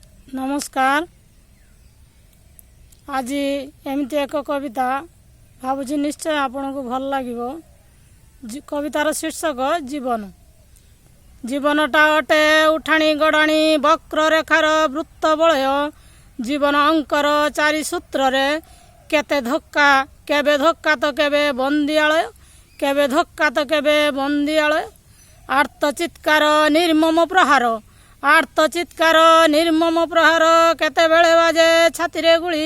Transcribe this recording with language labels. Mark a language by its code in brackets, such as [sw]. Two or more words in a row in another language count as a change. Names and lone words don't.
[or] नमस्कार। ଆଜି ଏମିତି ଏକ କବିତା ଭାବୁଛି ନିଶ୍ଚୟ ଆପଣଙ୍କୁ ଭଲ ଲାଗେ। କବିତାର ଶୀର୍ଷକ ଜୀବନ। ଜୀବନଟା ଅଟେ ଉଠାଣି ଗଡ଼ାଣି ବକ୍ର ରେଖାର ବୃତ୍ତ ବଳୟ। ଜୀବନ ଅଙ୍କର ଚାରି ସୂତ୍ର ରେ କେତେ ଧକ୍କା କେବେ ଧକ୍କା ତ କେବେ ବନ୍ଦିଆଳୟ କେବେ ଧକ୍କା ତ କେବେ ବନ୍ଦିଆଳୟ। ଆର୍ତ୍ତ ଚିତ୍କାର ନିର୍ମମ ପ୍ରହାର ଆର୍ତ୍ତ ଚିତ୍କାର ନିର୍ମମ ପ୍ରହାର କେତେ ବେଳେ ବାଜେ ଛାତି ରେ ଗୁଳି।